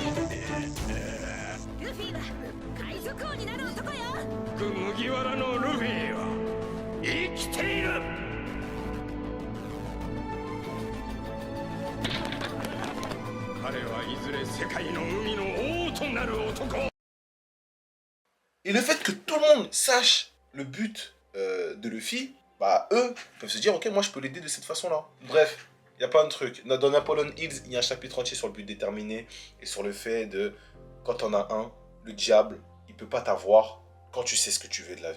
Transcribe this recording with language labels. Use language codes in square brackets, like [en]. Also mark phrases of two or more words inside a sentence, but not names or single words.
[ja] ルフィは海賊王になる男よ。麦わらのルフィは生きている。彼はいずれ世界の海の王となる男。 [fr] Et le fait que tout le monde sache le but de Luffy, bah eux peuvent se dire ok, moi je peux l'aider de cette façon-là. Bref, il y a plein de trucs. Dans Napoleon Hills, il y a un chapitre entier sur le but déterminé et sur le fait de quand on a un, le diable, il peut pas t'avoir quand tu sais ce que tu veux de la vie.